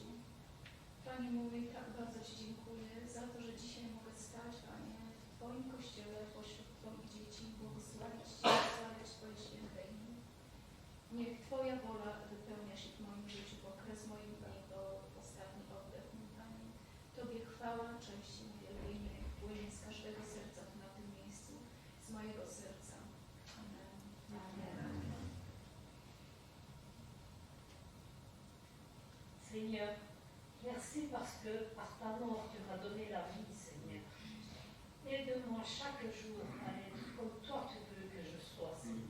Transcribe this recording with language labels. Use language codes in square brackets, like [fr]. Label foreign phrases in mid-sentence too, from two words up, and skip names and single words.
[pl] Panie mój, tak bardzo Ci dziękuję za to, że dzisiaj mogę stać, Panie, w Twoim Kościele, pośród Twoich dzieci, błogosławić Cię, wysławiać Twoje święte imię. Niech Twoja wola wypełnia się w moim życiu, po kres moich dni do ostatni oddech, mój Panie. Tobie chwała, cześć i uwielbienie płynie z każdego serca tu na tym miejscu, z mojego serca. Amen. Amen. [fr] Seigneur, merci parce que par ta mort tu m'as donné la vie, Seigneur. Aide-moi chaque jour à être comme toi tu veux que je sois, Seigneur.